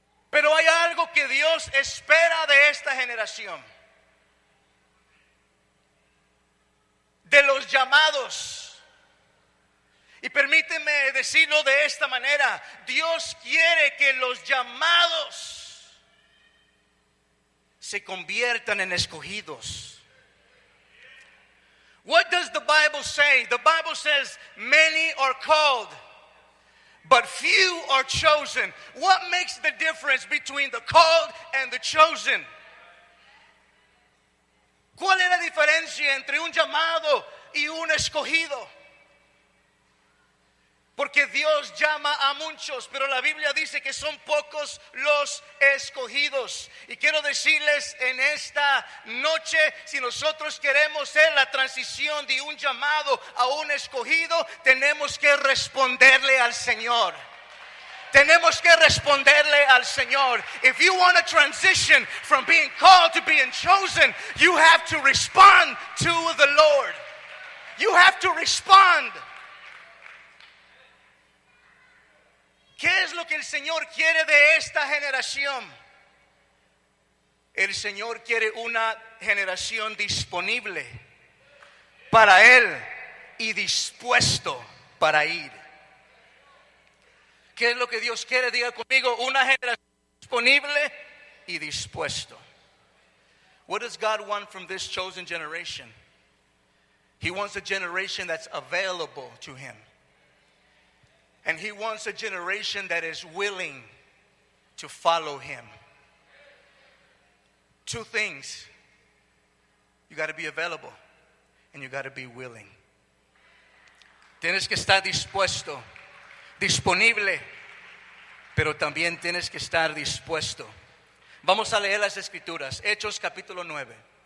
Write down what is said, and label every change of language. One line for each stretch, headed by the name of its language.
Spanish: Pero hay algo que Dios espera de esta generación, de los llamados. Y permíteme decirlo de esta manera: Dios quiere que los llamados se conviertan en escogidos.
English: What does the Bible say? The Bible says many are called, but few are chosen. What makes the difference between the called and the chosen?
Spanish: ¿Cuál es la diferencia entre un llamado y un escogido? Porque Dios llama a muchos, pero la Biblia dice que son pocos los escogidos. Y quiero decirles en esta noche, si nosotros queremos ser la transición de un llamado a un escogido, tenemos que responderle al Señor. Tenemos que responderle al Señor.
English: If you want to transition from being called to being chosen, you have to respond to the Lord. You have to respond.
Spanish: ¿Qué es lo que el Señor quiere de esta generación? El Señor quiere una generación disponible para Él y dispuesto para ir. ¿Qué es lo que Dios quiere? Diga conmigo: una generación disponible y dispuesto.
English: What does God want from this chosen generation? He wants a generation that's available to Him. And He wants a generation that is willing to follow Him. Two things: you got to be available and you got to be willing.
Spanish: Tienes que estar dispuesto, disponible, pero también tienes que estar dispuesto. Vamos a leer las Escrituras, Hechos capítulo 9.